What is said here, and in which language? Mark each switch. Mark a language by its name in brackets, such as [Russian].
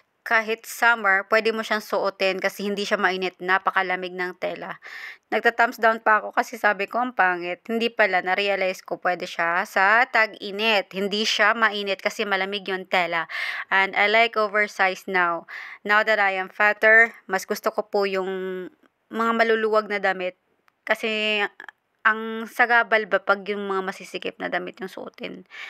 [Filipino] Kahit summer, pwede mo siyang suotin kasi hindi siya mainit. Napakalamig ng tela. Nagta-thumbs down pa ako kasi sabi ko ang pangit. Hindi pala, na-realize ko pwede siya sa tag-init. Hindi siya mainit kasi malamig yung tela. [English] And I like oversized now. Now that I am fatter, [Filipino] mas gusto ko po yung mga maluluwag na damit. Kasi ang sagabal ba pag yung mga masisikip na damit yung suotin.